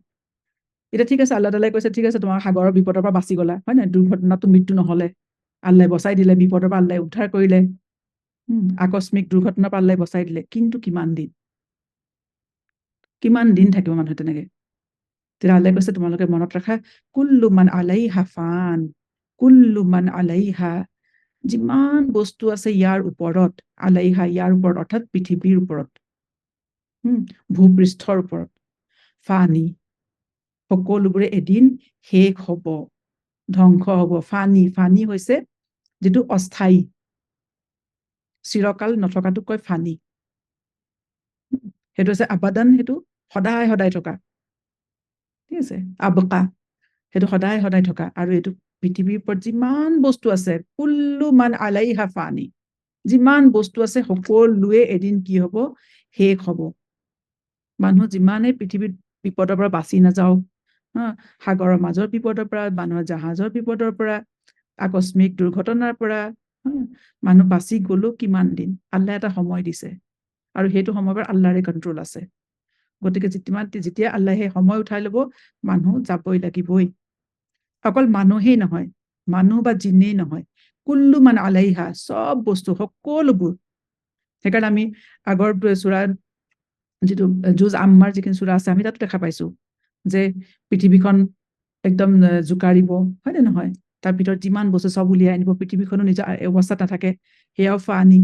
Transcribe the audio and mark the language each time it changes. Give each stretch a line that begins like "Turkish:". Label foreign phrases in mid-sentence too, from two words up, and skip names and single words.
Assamese: এতিয়া ঠিক আছে, আল্লাহ তাআলাই কৈছে ঠিক আছে, তোমাৰ সাগৰৰ বিপদৰ পৰা বাচি গলা, হয় নাই? দুৰ্ঘটনাটো মৃত্যু নহলে, আল্লাহে বচাই দিলে, বিপদৰ পৰা আল্লাহে উদ্ধাৰ কৰিলে, আকস্মিক দুৰ্ঘটনা পাল্লাই বচাই দিলে, কিন্তু কিমান দিন থাকিব মানুহ তেনেকে? তেতিয়া আল্লাহে কৈছে তোমালোকে মনত ৰাখা,
Arabic: كل من عليها فان، كل من عليها,
Assamese: যিমান বস্তু আছে ইয়াৰ ওপৰত, আলাইহা ইয়াৰ ওপৰত অৰ্থাৎ পৃথিৱীৰ ওপৰত, ভূপৃষ্ঠৰ ওপৰত, ফানি সকলোবোৰে এদিন শেষ হব, ধ্বংস হব। ফানি হৈছে যিটো অস্থায়ী, চিৰকাল নথকাটোক কয় ফানি। সেইটো হৈছে আবাদান, সেইটো সদায় সদায় থকা, ঠিক আছে। আবকা সেইটো সদায় সদায় থকা। আৰু এইটো পৃথিৱীৰ ওপৰত যিমান বস্তু আছে,
Arabic: كل من عليها فان,
Assamese: যিমান বস্তু আছে সকলোৱে এদিন কি হব? শেষ হব। মানুহ যিমানেই পৃথিৱীত বিপদৰ পৰা বাচি নাযাওক, সাগৰৰ মাজৰ বিপদৰ পৰা, মানুহৰ জাহাজৰ বিপদৰ পৰা, আকস্মিক দুৰ্ঘটনাৰ পৰা, মানুহ বাচি গলো কিমান দিন? আল্লাহ এটা সময় দিছে, আৰু সেইটো সময়ৰ পৰা আল্লাহৰে কণ্ট্ৰল আছে। গতিকে যেতিয়া আল্লাহে সেই সময় উঠাই লব, মানুহ যাবই লাগিবই। অকল মানুহেই নহয়, মানুহ বা জিনেই নহয়,
Arabic: كل من عليها,
Assamese: চব বস্তু সকলোবোৰ। সেইকাৰণে আমি আগৰ চূৰা, যিটো জুজ আম্মাৰ যিখিনি চূৰা আছে, আমি তাতো দেখা পাইছো যে পৃথিৱীখন একদম জোকাৰিব, হয় নে নহয়? তাৰ ভিতৰত যিমান বস্তু চব উলিয়াই আনিব, পৃথিৱীখনো নিজৰ অৱস্থাত নাথাকে, সেয়াও ফানি।